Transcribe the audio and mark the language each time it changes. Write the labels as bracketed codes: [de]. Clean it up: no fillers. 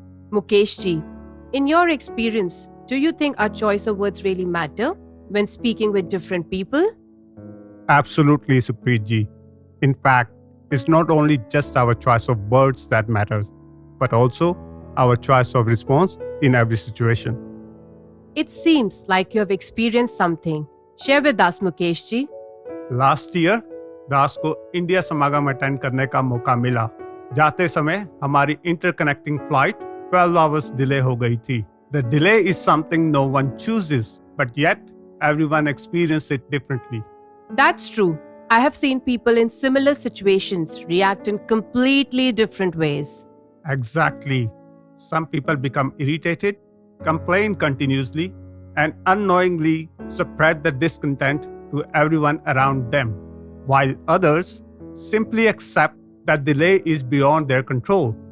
[en] Mukesh ji, in your experience, do you think our choice of words really matter when speaking with different people? Absolutely, Supreet. In fact, it's not only just our choice of words that matters, but also our choice of response in every situation. It seems like you have experienced something. Share with us, Mukesh ji. Last year [hi] दास को India समागम attend करने का मौका मिला। जाते समय हमारी [en] interconnecting flight 12 hours delay [hi] हो गई थी। [en] The delay is something no one chooses, but yet everyone experiences it differently. That's true. I have seen people in similar situations react in completely different ways. Exactly. Some people become irritated, complain continuously, and unknowingly spread the discontent to everyone around them, while others simply accept that delay is beyond their control.